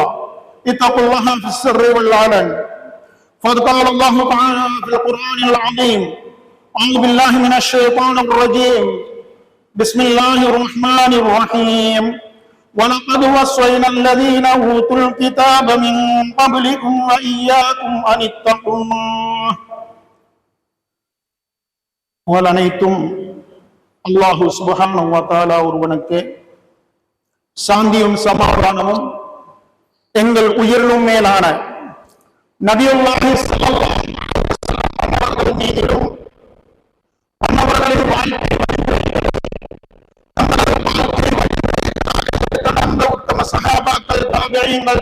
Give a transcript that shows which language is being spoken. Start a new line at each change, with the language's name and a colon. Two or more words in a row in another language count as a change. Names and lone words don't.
Arabic: اتقوا الله في السر والعلن. فقد قال الله تعالى في القرآن العظيم أعوذ بالله من الشيطان الرجيم بسم الله الرحمن الرحيم ولقد وصينا الذين أوتوا الكتاب من قبلكم وإياكم أن اتقوا الله.
Tamil: வலனைத்தும்
Arabic: الله سبحانه وتعالى
Tamil: ஒருவனுக்கு சாந்தியும் சமாதானமும் எங்கள் உயிரிலும் மேலான
Arabic: نبي الله صلى الله عليه وسلم
Tamil: அவர்கள் மீதிலும் அன்னவர்களின் வாழ்க்கை அந்த உத்தம சஹாபாக்கள் தாபிஈன்கள்